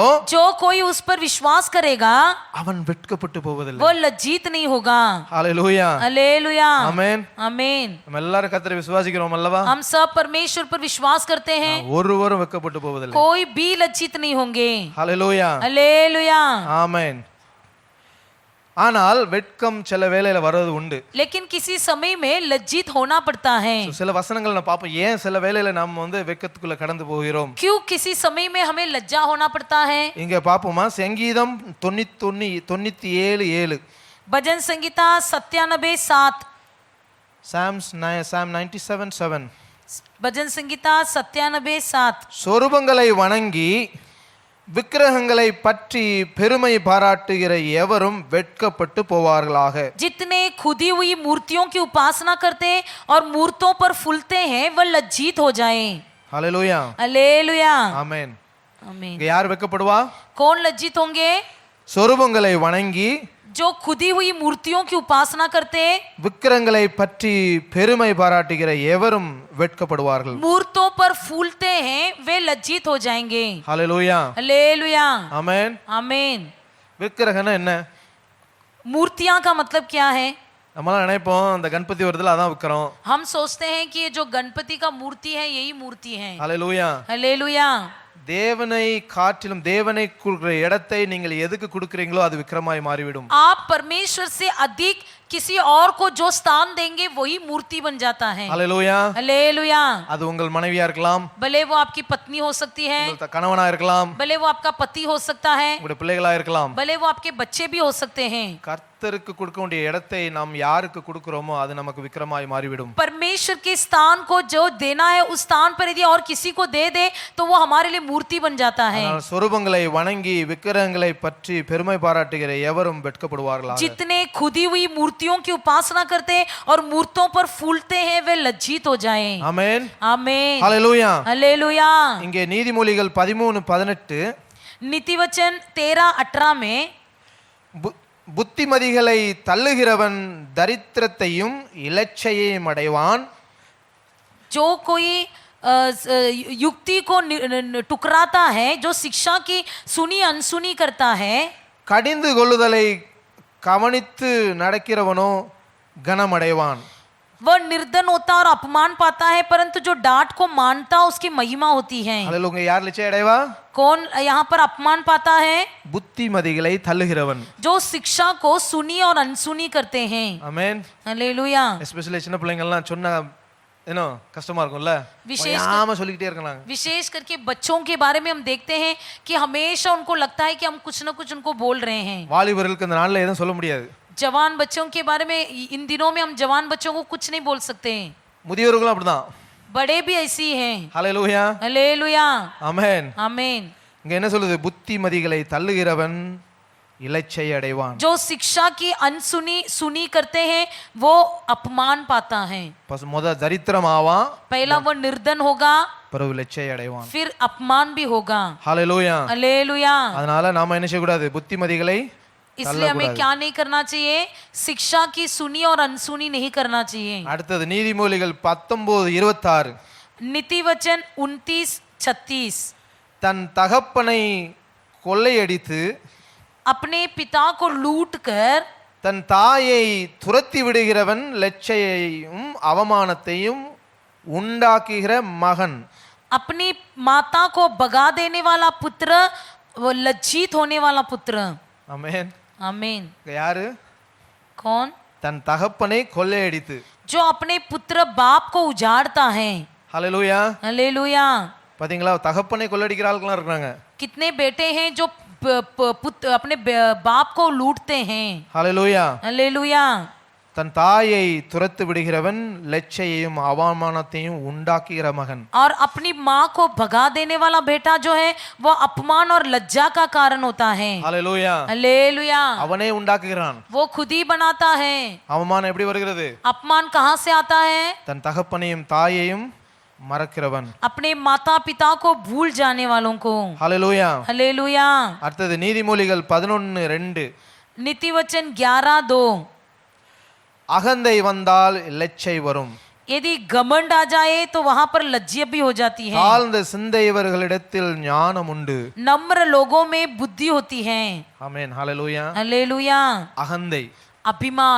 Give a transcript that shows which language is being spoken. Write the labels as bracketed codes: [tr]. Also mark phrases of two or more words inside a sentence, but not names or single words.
[hi] जो कोई उस पर विश्वास करेगा [ta] அவன் வெட்கப்பட்டு போவதில்லை. [hi] वो लज्जित नहीं होगा. [ta] ஹalleluya. [hi] हालेलुया. [ta] ஆமென். [hi] आमीन. [ta] நம்ம எல்லாரும் கர்த்தரை விசுவாசிக்கிறோம் அல்லவா? [hi] हम सब परमेश्वर पर विश्वास करते हैं, [ta] ஒருவரும் வெட்கப்பட்டு போவதில்லை. [hi] कोई भी लज्जित नहीं होंगे. [ta] ஹalleluya. [hi] हालेलुया. [ta] ஆமென். ஆனால் வெட்கம் சில வேளையில வரது உண்டு. [hi] लेकिन किसी समय में लज्जित होना पड़ता है. [ta] சில வசனங்கள் நான் பாப்போம், ஏன் சில வேளையில நம்ம வெட்கத்துக்குள்ள கடந்து போகிறோம். [hi] क्यों किसी समय में हमें लज्जा होना पड़ता है? [ta] இங்க பாப்போமா, சங்கீதம் 97:7 [hi] भजन संगीता 97:7 Psalm 97:7 भजन संगीता 97:7 [ta] சொரூபங்களை வணங்கி விக்கிரகங்களை பற்றி பெருமை பாராட்டுகிற எவரும் வெட்கப்பட்டு போவார்களாக. [hi] जितने खुदी हुई मूर्तियों की उपासना करते और मूर्तों पर फूलते हैं वह लज्जित हो जाएं. [ta] ஹalleluya. [hi] हालेलुया. [ta] ஆமென். [hi] आमीन. [ta] இங்க யார் வெட்கப்படுவா? [hi] कौन लज्जित होंगे? [ta] சொரூபங்களை வணங்கி [hi] जो खुदी हुई मूर्तियों की उपासना करते, [ta] விக்கிரகங்களை பற்றி பெருமை பாராட்டுகிற எவரும் வெட்கப்படுவார்கள். [hi] मूर्तों पर फूलते हैं वे लज्जित हो जाएंगे. [ta] ஹalleluya. [hi] हालेलुया. [ta] ஆமென். [hi] आमीन. [ta] விக்கிரகம்னா என்ன? [hi] मूर्तियां का मतलब क्या है? [ta] நம்மளாம் நினைப்போம் அந்த கணபதி வருதுல அதான் விக்கிறோம். [hi] हम सोचते हैं कि ये जो गणपति का मूर्ति है यही मूर्ति है. [ta] ஹalleluya. [hi] हालेलुया. [ta] தேவனை காட்டிலும் தேவனை கொடுக்கிற இடத்தை நீங்கள் எதுக்கு கொடுக்கிறீங்களோ அது விக்கிரமாய் மாறிவிடும். [hi] आप परमेश्वर से अधिक किसी और को जो स्थान देंगे वही मूर्ति बन जाता है. [ta] ஹalleluya. [hi] हालेलुया. [ta] அது உங்கள் மனைவியா இருக்கலாம், [hi] भले वो आपकी पत्नी हो सकती है, [ta] உங்கள் கணவனா இருக்கலாம், [hi] भले वो आपका पति हो सकता है, [ta] உங்களுடைய பிள்ளைகளா இருக்கலாம். [hi] भले वो आपके बच्चे भी हो सकते हैं. [ta] கர்த்தருக்கு கொடுக்க வேண்டிய இடத்தை நாம் யாருக்கு கொடுக்கிறோமோ அது நமக்கு விக்கிரமாய் மாறிவிடும். [hi] परमेश्वर के स्थान को जो देना है उस स्थान पर यदि और किसी को दे दे तो वो हमारे लिए मूर्ति बन जाता है. [ta] ஆனால் சொரூபங்களை வணங்கி விக்கிரகங்களை பற்றி பெருமை பாராட்டுகிற எவரும் வெட்கப்படுவார்களாக. [hi] जितने खुदी हुई मूर्तियों की उपासना करते और मूर्तों पर फूलते हैं वे लज्जित हो जाएं. [ta] ஆமென். [hi] आमीन. [ta] ஹalleluya. [hi] हालेलुया. [ta] இங்கே நீதிமொழிகள் 13:18 [hi] नीति वचन 13:18 में [ta] புத்திமதிகளை தள்ளுகிறவன் தரித்திரத்தையும் இலச்சையையும் அடைவான். [hi] जो कोई युक्ति को टुकराता है, जो शिक्षा की सुनी अनसुनी करता है, [ta] கடிந்து கொள்ளுதலை கவனித்து நடக்கிறவனோ கனமடைவான். [hi] वह निर्धन होता और अपमान पाता है, परंतु जो डांट को मानता उसकी महिमा होती है। [ta] அல்லேலூயா. யார் லட்சை அடைவா? [hi] कौन यहाँ पर अपमान पाता है? [ta] புத்திமதிகளை தள்ளுகிறவன். [hi] जो शिक्षा को सुनी और अनसुनी करते हैं। [ta] ஆமென். [hi] हालेलुया। [ta] எஸ்பெஷலி சின்ன பிள்ளைங்கள்லாம் சொன்னா ஏனோ கஷ்டமா இருக்கும்ல, சொல்லிக்கிட்டே இருக்கலாம். [hi] विशेष करके बच्चों के बारे में हम देखते हैं कि हमेशा उनको लगता है कि हम कुछ न कुछ उनको बोल रहे हैं। [ta] வாலிபர்களுக்கு இந்த நாள்ல எதுவும் சொல்ல முடியாது. [hi] जवान बच्चों के बारे में इन दिनों में हम जवान बच्चों को कुछ नहीं बोल सकते हैं। [ta] முதியோர்களும் அப்படிதான். [hi] बड़े भी ऐसे ही हैं। [ta] ஹalleluya. [hi] हालेलुया। [ta] ஆமென். [hi] आमीन। [ta] இங்க என்ன சொல்லுது? புத்திமதிகளை தள்ளுகிறவன் இலச்சை அடைவான். [hi] जो शिक्षा की अनसुनी सुनी करते हैं वो अपमान पाता है। [ta] முத தரித்திரம் ஆவான், [hi] पहला वो निर्धन होगा, [ta] பிறகு இலச்சை அடைவான். [hi] फिर अपमान भी होगा। [ta] ஹalleluya. [hi] हालेलुया। [ta] அதனால நாம என்ன செய்ய கூடாது? புத்திமதிகளை [hi] इसलिए हमें क्या नहीं करना चाहिए? शिक्षा की सुनी और अनसुनी नहीं करना चाहिए। [ta] அடுத்தது நீதிமொழிகள் 19:26. [hi] नीति वचन 29:36। [ta] தன் தகப்பனை கொள்ளையடித்து [hi] अपने पिता को लूट कर [ta] தன் தாயை துரத்தி விடுகிறவன் லட்சையையும் அவமானத்தையும் உண்டாக்குகிற மகன். [hi] अपनी माता को भगा देने वाला पुत्र, वो लज्जित होने वाला पुत्र। [ta] ஆமென். [hi] आमीन। [ta] யாரு? [hi] कौन? [ta] தன் தகப்பனை கொள்ளையடித்து. [hi] जो अपने पुत्र बाप को उजाड़ता है। [ta] ஹalleluya. [hi] हालेलुया। [ta] பாத்தீங்களா? தகப்பனை கொள்ளையடிக்கிற ஆட்கள்லாம் இருக்காங்க. [hi] कितने बेटे हैं जो पुत्र अपने बाप को लूटते हैं। [ta] ஹalleluya. [hi] हालेलुया। [ta] தன் தாயை துரத்து விடுகிறவன் லட்சையையும் அவமானத்தையும் உண்டாக்குகிற மகன். [hi] और अपनी माँ को भगा देने वाला बेटा जो है वो अपमान और लज्जा का कारण होता है। [ta] ஹalleluya. [hi] हालेलुया। [ta] அவனே உண்டாக்குகிறான். [hi] वो खुद ही बनाता है। [ta] அவமானம் எப்படி வருகிறது? [hi] अपमान कहाँ से आता है? [ta] தன் தகப்பனையும் தாயையும் மறக்கிறவன். [hi] अपने माता पिता को भूल जाने वालों को। [ta] ஹalleluya. [hi] हालेलुया। [ta] அடுத்தது நீதிமொழிகள் 11:2. [hi] नीति वचन 11:2। [ta] அகந்தை வந்தால் லட்சை வரும். [hi] यदि घमंड आ जाए तो वहां पर लज्जा भी हो जाती है। [ta] தாழ்ந்த சிந்தையவர்களிடத்தில் ஞானம் உண்டு. [hi] नम्र लोगों में बुद्धि होती है। [ta] ஆமென். ஹalleluya. [hi] हालेलुया। [ta] அகந்தை. [hi] अभिमान।